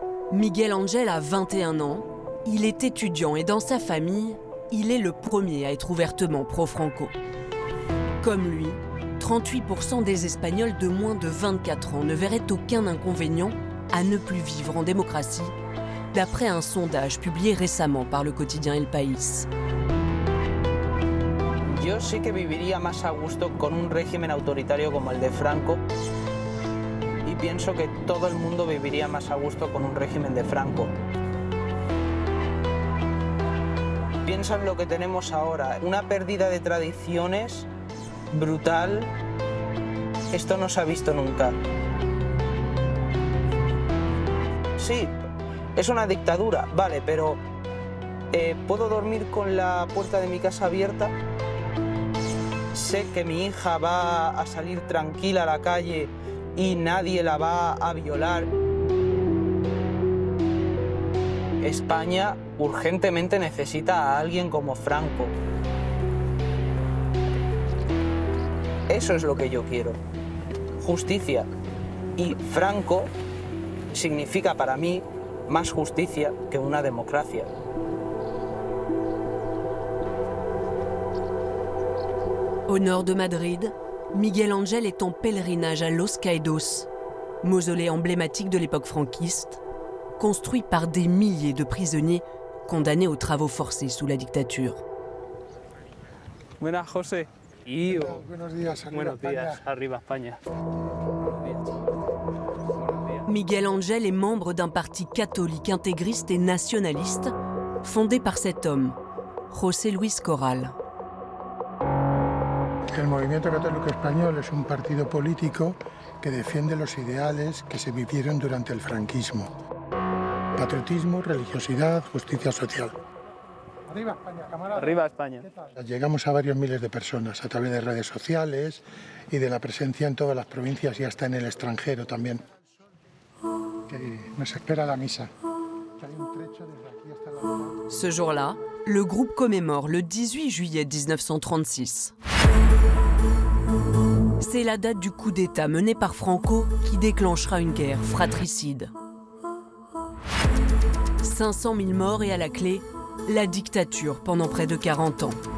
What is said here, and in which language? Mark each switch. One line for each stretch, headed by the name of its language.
French: Miguel Ángel a 21 ans, il est étudiant et dans sa famille, il est le premier à être ouvertement pro-Franco. Comme lui, 38% des Espagnols de moins de 24 ans ne verraient aucun inconvénient à ne plus vivre en démocratie, d'après un sondage publié récemment par le quotidien El País.
Spanish: Yo sí que viviría más a gusto con un régimen autoritario como el de Franco. Y pienso que todo el mundo viviría más a gusto con un régimen de Franco. Piensa en lo que tenemos ahora, una pérdida de tradiciones brutal. Esto no se ha visto nunca. Sí, es una dictadura, vale, pero ¿puedo dormir con la puerta de mi casa abierta? Sé que mi hija va a salir tranquila a la calle y nadie la va a violar. España urgentemente necesita a alguien como Franco. Eso es lo que yo quiero. Justicia. Y Franco significa para mí más justicia que una democracia.
French: Au nord de Madrid, Miguel Ángel est en pèlerinage à Los Caídos, mausolée emblématique de l'époque franquiste, construit par des milliers de prisonniers condamnés aux travaux forcés sous la dictature.
Spanish: Buenas, José. Buenos días, arriba España. días, arriba España.
French: Miguel Ángel est membre d'un parti catholique intégriste et nationaliste fondé par cet homme, José Luis Corral.
Spanish: El Movimiento Católico Español es un partido político que defiende los ideales que se vivieron durante el franquismo. Patriotismo, religiosidad, justicia social. Arriba España, camarada. Arriba España. Llegamos a varios miles de personas a través de redes sociales y de la presencia en todas las provincias y hasta en el extranjero también. Que nos espera la misa. Hay un trecho desde aquí hasta la...
French: Ce jour-là, le groupe commémore le 18 juillet 1936. C'est la date du coup d'État mené par Franco qui déclenchera une guerre fratricide. 500 000 morts et à la clé, la dictature pendant près de 40 ans.